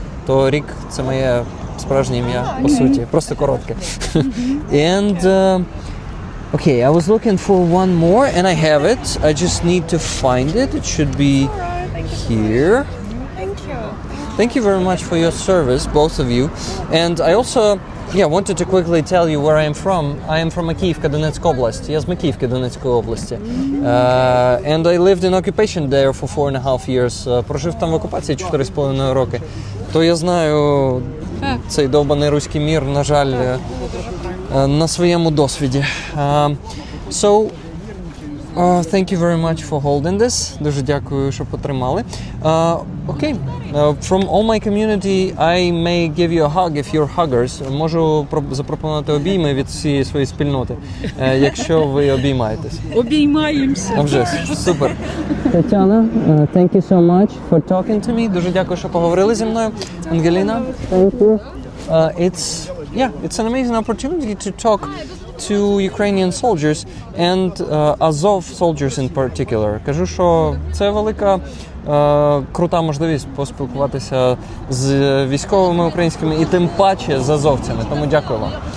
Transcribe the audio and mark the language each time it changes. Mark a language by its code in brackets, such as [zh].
[uk] То Рік – це моє справжнє ім'я, по суті. Просто коротке. [en] And, okay, I was looking for one more, and I have it. I just need to find it. It should be here. Thank you. Thank you very much for your service, both of you. And I also wanted to quickly tell you where I am from. I am from Makivka, Donetsk Oblast. [uk] Я з Макіївки, Донецької області. [en] And I lived in occupation there for 4.5 years. [uk] Прожив там в окупації 4.5 роки. То я знаю цей довбаний руський мір, на жаль, на своєму досвіді. [en] So, thank you very much for holding this. [uk] Дуже дякую, що потримали. [en] Okay. From all my community, I may give you a hug if you're huggers. [uk] Можу запропонувати обійми від всієї своєї спільноти, якщо ви обіймаєтесь. Обіймаємося. А вже, супер. [en] Тетяна, thank you so much for talking to me. [uk] Дуже дякую, що поговорили зі мною. [en] Ангеліна, thank you. It's an amazing opportunity to talk to Ukrainian soldiers and Azov soldiers in particular. [uk] Кажу, що це велика крута можливість поспілкуватися з військовими українськими і тим паче з азовцями. Тому дякую вам.